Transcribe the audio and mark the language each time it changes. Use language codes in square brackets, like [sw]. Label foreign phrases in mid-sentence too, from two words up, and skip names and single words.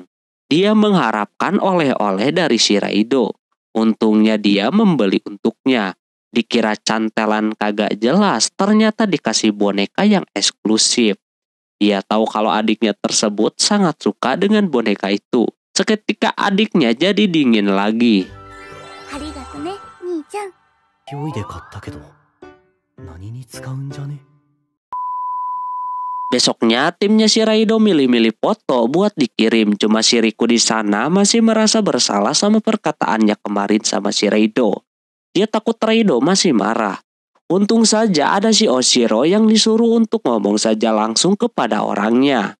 [id] Dia mengharapkan oleh-oleh dari si Raido. Untungnya dia membeli untuknya. Dikira cantelan kagak jelas, ternyata dikasih boneka yang eksklusif. Dia tahu kalau adiknya tersebut sangat suka dengan boneka itu. Seketika adiknya jadi dingin lagi. [ja] ありがとうね、兄ちゃん. 勢いで買ったけど何に使うんじゃね? [id] Besoknya timnya si Raido milih-milih foto buat dikirim. Cuma si Riku di sana masih merasa bersalah sama perkataannya kemarin sama si Raido. Dia takut Raido masih marah. Untung saja ada si Oshiro yang disuruh untuk ngomong saja langsung kepada orangnya.